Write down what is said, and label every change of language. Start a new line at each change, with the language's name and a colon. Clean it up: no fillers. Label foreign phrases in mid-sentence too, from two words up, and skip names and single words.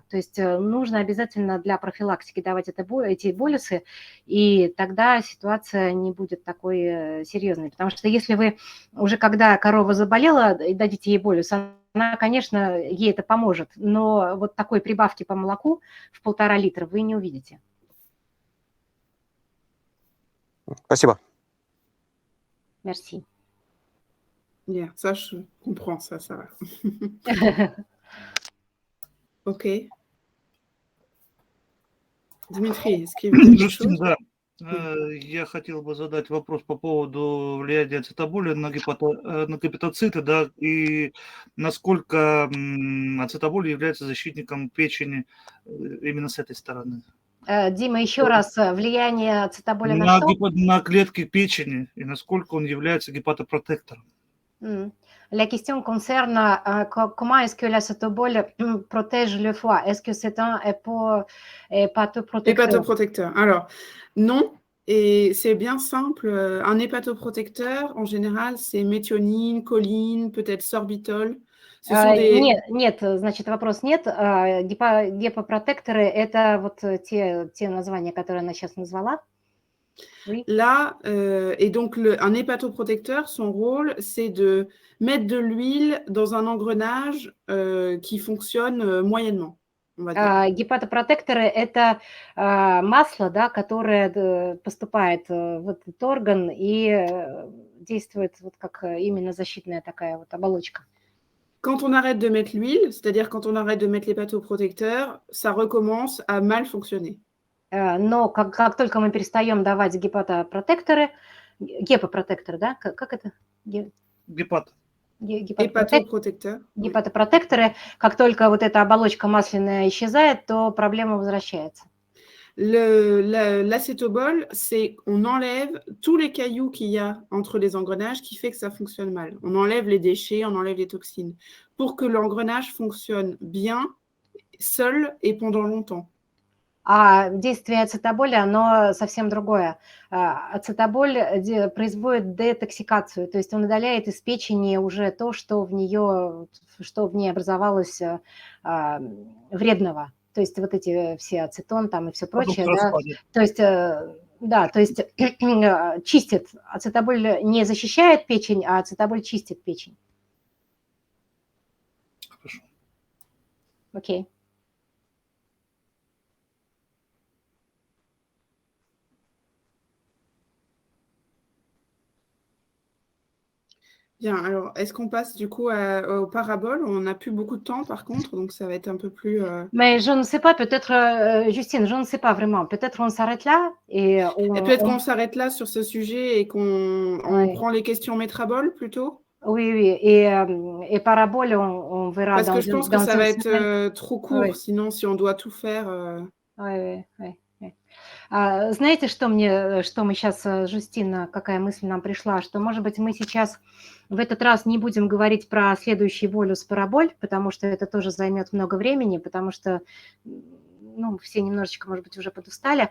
Russian: То есть нужно обязательно для профилактики давать эти болюсы, и тогда ситуация не будет такой серьезной. Потому что если вы уже, когда корова заболела, и дадите ей болюс, она, конечно, ей это поможет, но вот такой прибавки по молоку в 1,5 литра вы не увидите. Спасибо.
French: Merci. Bien, ça, je comprends, ça va. Ok. Дмитрий, est-ce que vous avez quelque chose?
Russian: Да. Я хотел бы задать вопрос по поводу влияния ацетаболя на гепатоциты, да, и насколько ацетаболь является защитником печени именно с этой стороны. Дима, еще раз, влияние ацетаболя на что? На клетки печени, и насколько он является гепатопротектором.
French: La question concerne comment est-ce que l'acétobol protège le foie. Est-ce que c'est un hépatoprotecteur? Hépatoprotecteur. Alors, non. Et c'est bien simple. Un hépatoprotecteur, en général, c'est méthionine, choline, peut-être sorbitol.
Russian: Нет, значит, вопрос нет. Гепопротекторы – это вот те названия, которые она сейчас назвала.
French: Oui. Là, et donc un hépatoprotecteur, son rôle, c'est de mettre de l'huile dans un engrenage qui fonctionne moyennement, on va dire.
Russian: Гепатопротекторы – это масло, да, которое поступает в этот орган и действует вот как именно защитная такая вот оболочка.
French: Quand on arrête de mettre l'huile, c'est-à-dire quand on arrête de mettre l'hépatoprotecteur, ça recommence à mal fonctionner.
Russian: Но как только мы перестаем давать гепатопротекторы, да? Как это? Гепатопротекторы, как только вот эта оболочка масляная исчезает, то проблема возвращается.
French: L'acétobol, c'est on enlève tous les cailloux qu'il y a entre les engrenages qui fait que ça fonctionne mal. On enlève les déchets, on enlève les toxines pour que l'engrenage fonctionne bien, seul et pendant longtemps.
Russian: А действие ацетаболя, оно совсем другое. Ацетаболь производит детоксикацию, то есть он удаляет из печени уже то, что в ней образовалось вредного. То есть вот эти все ацетон там и все прочее. Да? То есть, да, то есть чистит. Ацетаболь не защищает печень, а ацетаболь чистит печень. Хорошо. Окей.
French: Bien, alors est-ce qu'on passe du coup aux paraboles? On n'a plus beaucoup de temps par contre, donc ça va être un peu plus... Mais je ne sais pas, peut-être, Justine, je ne sais pas vraiment. Peut-être on s'arrête là et peut-être qu'on s'arrête là sur ce sujet et qu'on prend les questions métraboles plutôt? Oui, oui. Et parabole, on verra Parce que je pense que dans ça une va être semaine. trop court, Oui, sinon si on doit tout faire. oui, oui, oui, oui.
Russian: Знаете, что мы сейчас, Жустина, какая мысль нам пришла, что, может быть, мы сейчас в этот раз не будем говорить про следующий волюс параболь, потому что это тоже займет много времени, потому что, ну, все немножечко, может быть, уже подустали.